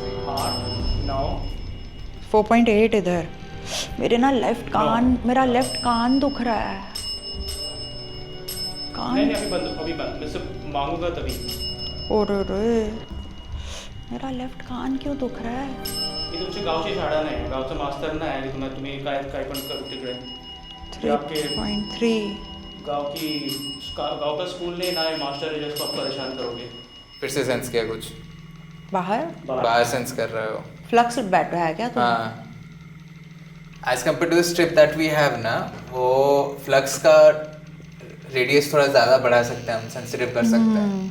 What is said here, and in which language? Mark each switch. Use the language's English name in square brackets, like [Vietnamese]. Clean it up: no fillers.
[Hindi] 8 9। 4.8 इधर। मेरे ना मेरा लेफ्ट कान दुख रहा है। नहीं अभी बंद, मैं सिर्फ मांगूंगा तभी। ओरे मेरा लेफ्ट कान क्यों दुख रहा है? [Marathi] हे तुमचे गावचे शाळा नाही, गावचं मास्तर नाही आणि तुम्ही काय पण करू तिकडे। 3.3. [Hindi] गांव का स्कूल नहीं ना है, मास्टर है जिसको आप परेशान करोगे। फिर से सेंस किया कुछ? बाहर सेंस कर रहे हो? फ्लक्स बैठा है क्या तुम? हाँ, [English] as compare to the strip that we have ना, [Hindi] वो फ्लक्स का रेडियस थोड़ा ज़्यादा बढ़ा सकते हैं हम, सेंसिटिव कर सकते हैं।